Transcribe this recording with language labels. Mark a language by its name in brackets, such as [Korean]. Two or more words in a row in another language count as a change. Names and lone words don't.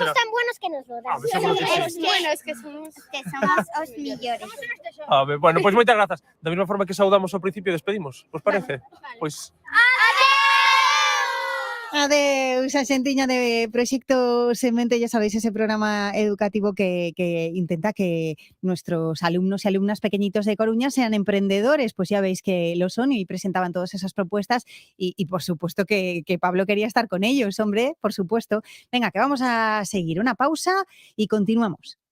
[Spanish] será. tan buenos que nos lo dan. Seguro que sí. [Galician] Buenos que somos os millores. A ver, bueno, pois moitas grazas. Da mesma forma que saudamos ao principio e despedimos, vos parece? Pois Adeus, a xentiña de Proxecto Semente, [Spanish] ya sabéis, ese programa educativo que intenta que nuestros alumnos y alumnas pequeñitos de Coruña sean emprendedores, pues ya veis que lo son y presentaban todas esas propuestas y por supuesto que Pablo quería estar con ellos, hombre, por supuesto. Venga, que vamos a seguir una pausa y continuamos.